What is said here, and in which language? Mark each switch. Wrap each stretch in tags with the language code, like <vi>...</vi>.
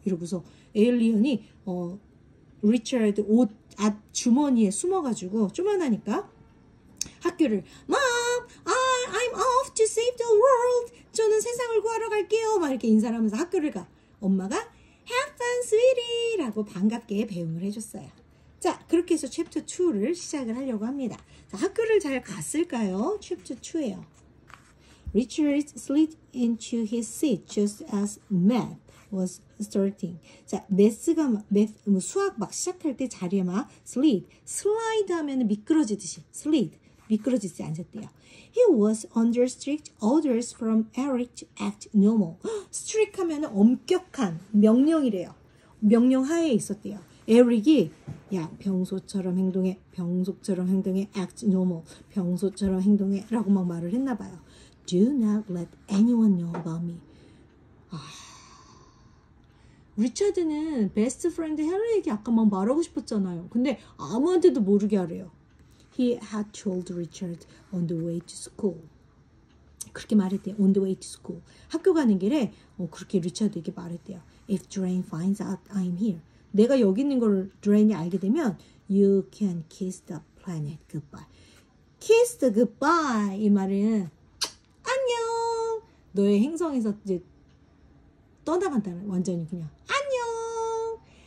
<ko>이러고서 에일리언이 리처드 옷 앞 주머니에 숨어가지고 조만하니까 학교를</ko> <en>I'm off to save the world.</en> <ko>저는 세상을 구하러 갈게요. 막 이렇게 인사를 하면서 학교를 가. 엄마가</ko> <en>Have fun, sweetie</en> <ko>라고 반갑게 배웅을 해줬어요. 자, 그렇게 해서 챕터 2를 시작을 하려고 합니다. 자, 학교를 잘 갔을까요? 챕터 2예요.</ko> <en>Richard slid into his seat just as math was starting.</en> <ko>자, 수학 막 시작할 때 자리에 막 slide 하면 미끄러지듯이 미끄러지지 않았대요.</ko> <en>He was under strict orders from Eric to act normal.</en> <ko>strict 하면 엄격한 명령이래요. 명령 하에 있었대요. 에릭이 야 병소처럼 행동해</ko> <en>act normal</en> <ko>병소처럼 행동해 라고 막 말을 했나 봐요.</ko> <en>Do not let anyone know about me.</en> <ko>리차드는 베스트 프렌드 헨리에게 아까 막 말하고 싶었잖아요. 근데 아무한테도 모르게 하래요.</ko> <en>He had told Richard on the way to school.</en> <ko>그렇게 말했대요.</ko> <en>On the way to school.</en> <ko>학교 가는 길에 그렇게 리차드에게 말했대요.</ko> <en>If Drain finds out I'm here.</en> <ko>내가 여기 있는 걸 드레인이 알게 되면</ko> <en>You can kiss the planet goodbye. Kiss the goodbye.</en> <ko>이 말은 안녕. 너의 행성에서 이제 떠나간다는 완전히 그냥 안녕.</ko>